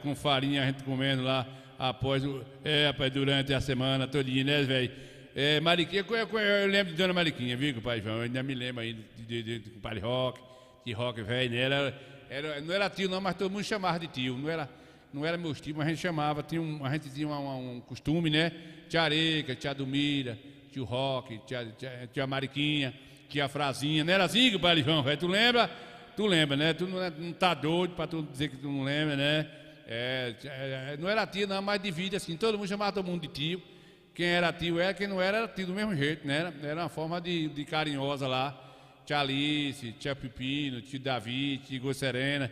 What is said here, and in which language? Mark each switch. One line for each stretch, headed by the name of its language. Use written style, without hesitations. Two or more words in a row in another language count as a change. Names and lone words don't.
Portuguese: Com farinha a gente comendo lá após, rapaz, durante a semana todinha, né, velho? Mariquinha, eu lembro de Dona Mariquinha, viu, compadre João? Eu ainda me lembro aí de compadre Roque, de Roque, velho, né? Não era tio não, mas todo mundo chamava de tio. Não era meus tios, mas a gente chamava. A gente tinha um costume, né? Tia Areca, tia Dumira, tio Roque, tia Mariquinha, tia Frazinha. Não era assim, compadre João, velho? Tu lembra? Tu lembra, né? Tu não tá doido pra tu dizer que tu não lembra, né? Não era tio não, mas de vida assim. Todo mundo chamava todo mundo de tio. Quem era tio quem não era tio do mesmo jeito, né? Era uma forma de carinhosa lá. Tia Alice, tia Pepino, tio Davi, tia Serena.